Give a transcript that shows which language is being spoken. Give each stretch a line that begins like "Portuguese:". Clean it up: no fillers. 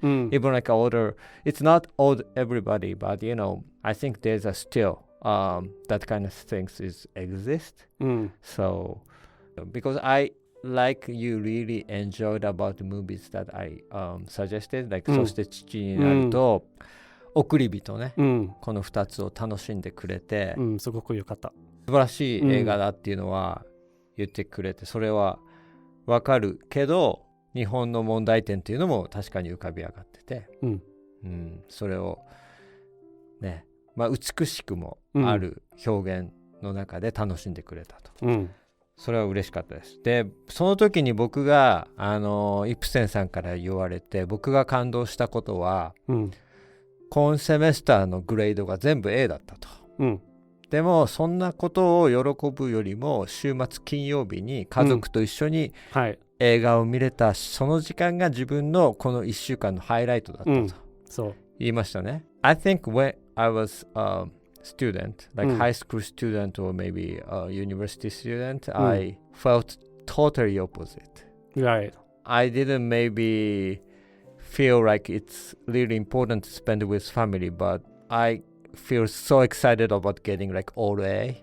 English: Even like older, it's not old everybody, but I think there's a still that kind of things exist. So because I like you really enjoyed about the movies that I suggested, like
Japanese: そして父になると送り人ね、この2つを楽しんでくれて、すごく良かった。素晴らしい映画だっていうのは言ってくれて、それはわかるけど日本の問題点っていうのも確かに浮かび上がってて、それをね、美しくもある表現の中で楽しんでくれたと、それは嬉しかったです。でその時に僕がイプセンさんから言われて僕が感動したことは、今セメスターのグレードが全部 A だったと、でもそんなことを喜ぶよりも週末金曜日に家族と一緒に映画を見れたその時間が自分のこの1週間のハイライトだったと、そう言いましたね。
English: I think when I was a student, like high school student or maybe a university student, I felt totally opposite. Right. I didn't maybe feel like it's really important to spend with family, but I feel so excited about getting like all A.